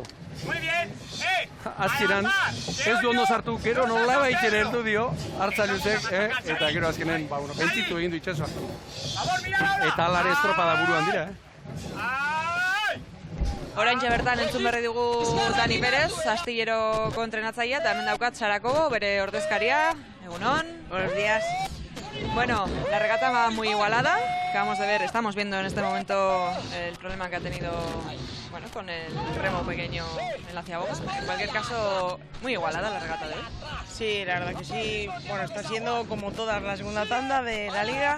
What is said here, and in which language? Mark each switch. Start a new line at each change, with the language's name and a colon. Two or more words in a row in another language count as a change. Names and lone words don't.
Basque: Azkenan, ez du ondo sartu, gero nola baiten heldu dio, hartzaluzek, eta gero azkenen, bentzitu egin du itxasoa. Eta alare estropada buruan dira, Oraintxe bertan entzun berri dugu Dani Perez, Astilleroko entrenatzailea, eta hemen daukat Sarakobo, bere ordezkaria. Egunon.
Spanish: Buenos días. Bueno, la regata va muy igualada. Acabamos de ver, estamos viendo en este momento el problema que ha tenido con el remo pequeño en la ciaboga. En cualquier caso, muy igualada la regata de hoy. Sí, la verdad que sí. Bueno, está siendo como toda la segunda tanda de la liga.